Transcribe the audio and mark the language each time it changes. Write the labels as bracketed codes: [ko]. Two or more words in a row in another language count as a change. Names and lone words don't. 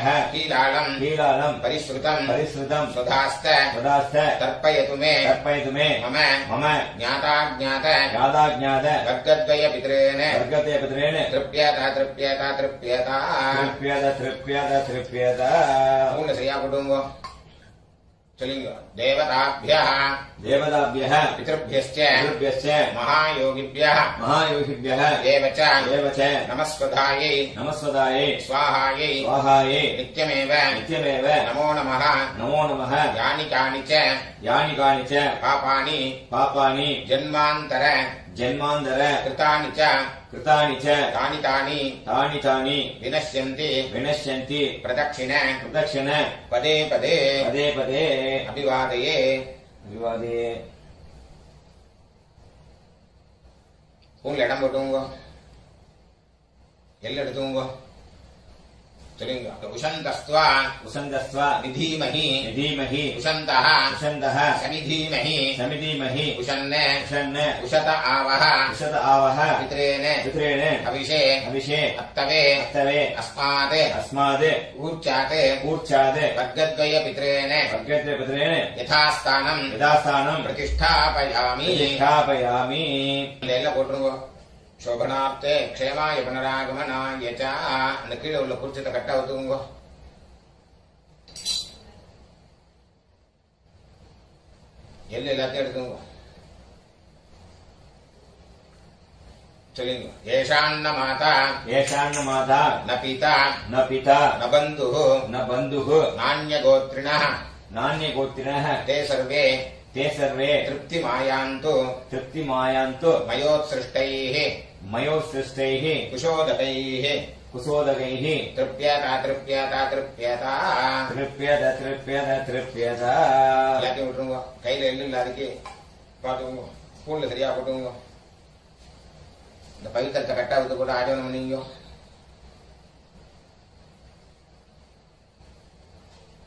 [sa] कीलालम् कीलालम् परिश्रुतम् परिश्रुतम् सुधास्त तदास्थ तर्पयतु मे तर्पयतु मे मम मम ज्ञाताज्ञात ज्ञाताज्ञात वर्गद्वयपितॄन् वर्गद्वयपितॄन् तृप्यत तृप्यत तृप्यत तृप्यत तृप्यत तृप्यत [ta] மூணு சரியா போட்டுங்க சொல்லுங்க தேவதாभ्यः [sa] देवताभ्यः पितृभ्यश्च पितृभ्यश्च महायोगिभ्यः महायोगिभ्यः एव च एव च नमस्वधायै नमस्वदायै स्वाहायै स्वाहायै नित्यमेव नित्यमेव नमो नमः नमो नमः यानि कानि च यानि कानि च पापानि पापानि जन्मान्तर जन्मान्तर कृतानि च कृतानि च तानि तानि तानि तानि विनश्यन्ति विनश्यन्ति प्रदक्षिण प्रदक्षिण पदे पदे पदे पदे अभिवादये विवादे [ta] ஊர்ல இடம் போட்டுங்க எல்லாம் எடுத்துங்க சொல்லுங்க உஷந்தஸ்த்வா [sa] उषन्दस्व நிதீமஹி धीमहि உஷந்தः उषन्दः சமிதீமஹி समिधीमहि உஷன்ன उषन् उशत आवह उषत आवह பித்ரேன पितॄन् அபிஷே अभिषे அத்தவே अत्तवे அஸ்மாத் अस्माद् ஊர்ச்சாத் ऊर्चाद् वर्गद्वय पितॄन् वर्गद्वयपितॄन् யதாஸ்தானம் यथास्थानम् பிரதிஷ்டாபயாமி प्रतिष्ठापयामि [ta] எல்லாம் போட்டுருங்க [sa] शोभनार्थे क्षेमाय पुनरागमनाय च [ta] அந்த கீழே உள்ள குறிச்சத்தை கட்ட ஒத்துக்குங்க எல்லாத்தையும் எடுத்துங்க சொல்லுங்க [sa] येषां न माता येषान्न माता न पिता न पिता न बन्धुः न बन्धुः நான்யகோத்ரிணः नान्यगोत्रिणः ते सर्वे ते सर्वे तृप्तिमायान्तु तृप्तिमायान्तु मयोत्सृष्टैः मयोत्सृष्टैः कुशोदकैः कुशोदकैः तृप्यत तृप्यत तृप्यत तृप्यत तृप्यत तृप्यत [ta] எல்லாத்தையும் விட்டுருங்க கையில எள்ளு இல்ல அதுக்கு பாத்துக்கோங்க ஸ்பூன்ல சரியா போட்டுங்க இந்த பவித்திரத்தை கட்டாவது கூட ஆஜனம் பண்ணீங்க